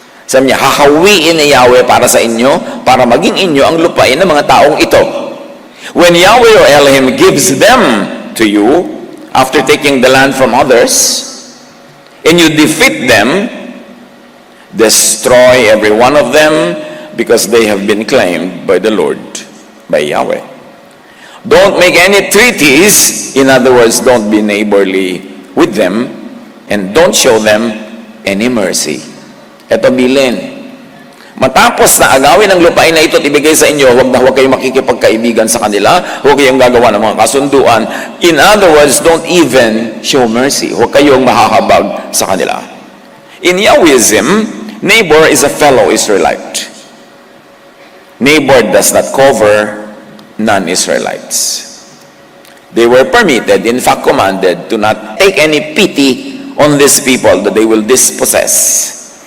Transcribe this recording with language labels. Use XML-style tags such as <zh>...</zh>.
<tl>Sabi niya, hahawiin ni Yahweh para sa inyo, para maging inyo ang lupain ng mga taong ito.</tl> <en>When Yahweh or Elohim gives them to you, after taking the land from others, and you defeat them, destroy every one of them, because they have been claimed by the Lord, by Yahweh. Don't make any treaties, in other words, don't be neighborly with them, and don't show them any mercy.</en> <tl>Ito bilin. Matapos na agawin ang lupain na ito at ibigay sa inyo, huwag kayong makikipagkaibigan sa kanila, huwag kayong gagawa ng mga kasunduan.</tl> <en>In other words, don't even show mercy.</en> <tl>Huwag kayong mahahabag sa kanila.</tl> <en>In Yahwism, neighbor is a fellow Israelite. Neighbor does not cover non-Israelites. They were permitted, in fact commanded, to not take any pity on these people that they will dispossess.</en>